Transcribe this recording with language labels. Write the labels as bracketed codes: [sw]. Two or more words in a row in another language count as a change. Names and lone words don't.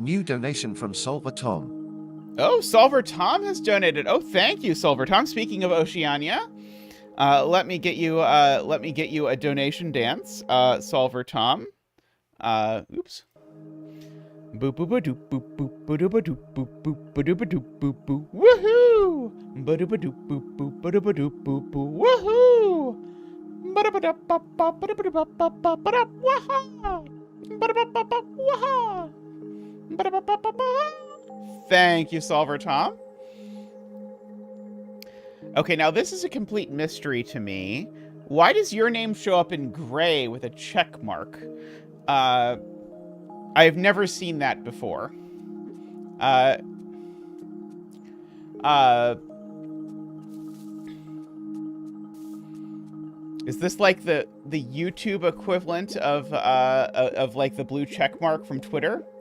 [en] New donation from Solver Tom. Oh, Solver Tom has donated. Oh, thank you, Solver Tom. Speaking of Oceania, let me get you a donation dance, Solver Tom. Oops. Boop boop ba doop boop boop ba doop ba doop boop boop ba doop ba doop boop boop. Woohoo! Ba doop ba doop boop boop ba doop ba doop boop boop. Woohoo! Ba da ba da ba ba ba da ba da ba ba ba ba da waha! Ba da ba ba ba waha! Ba da ba ba ba ba. Thank you, Solver Tom. Okay, now this is a complete mystery to me. Why does your name show up in gray with a check mark? I've never seen that before. Is this like the YouTube equivalent of like the blue check mark from Twitter?